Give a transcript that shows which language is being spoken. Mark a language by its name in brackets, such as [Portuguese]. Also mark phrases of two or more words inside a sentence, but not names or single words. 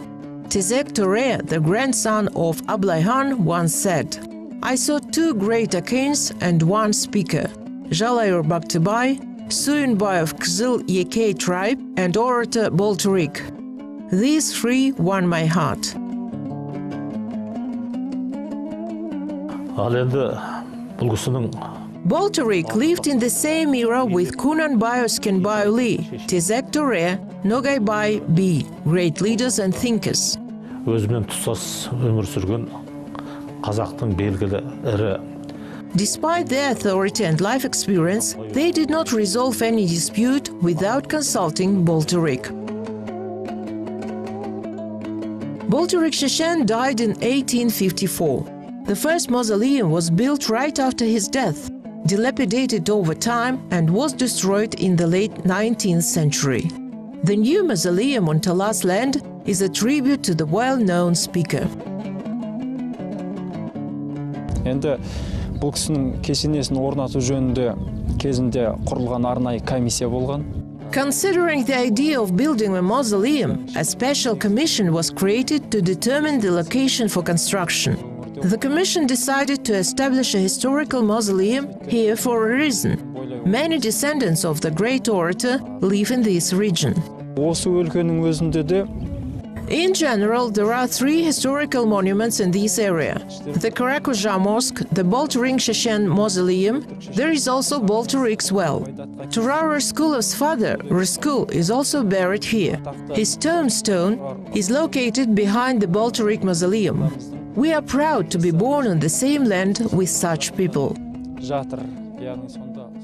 [English] Jibek, the grandson of Ablay Khan, once said, "I saw two great kings and one speaker, Joly Baktibay, Suyunbay of Kızıl Yekay tribe, and orator Boltirik. These three won my heart." [Kazakh] Ал енді бұл кісінің [English] Boltirik lived in the same era with Kunanbay Özkenbayli, Jibek, Nogaybay B, great leaders and thinkers. [Kazakh] Өзімен тұстас өмір сүрген қазақтың белгілі ірі. [English] Despite their authority and life experience, they did not resolve any dispute without consulting Boltirik. Boltirik Sheshen died in 1854. The first mausoleum was built right after his death, dilapidated over time and was destroyed in the late 19th century. The new mausoleum on Talas land is a tribute to the well-known speaker. [Kazakh] Енді бұл кісінің кесенесін орнату жөнінде кезінде құрылған арнайы комиссия болған. [English] Considering the idea of building a mausoleum, a special commission was created to determine the location for construction. The commission decided to establish a historical mausoleum here for a reason. Many descendants of the great orator live in this region. [Kazakh] Осы өлкенің өзінде де [English] In general, there are three historical monuments in this area. The Karakuja Mosque, the Boltirik Sheshen Mausoleum, there is also Boltirik's well. Turara Skulov's father, Rıskul, is also buried here. His tombstone is located behind the Boltirik Mausoleum. We are proud to be born on the same land with such people. [Kazakh] жатыр. Яғни сонда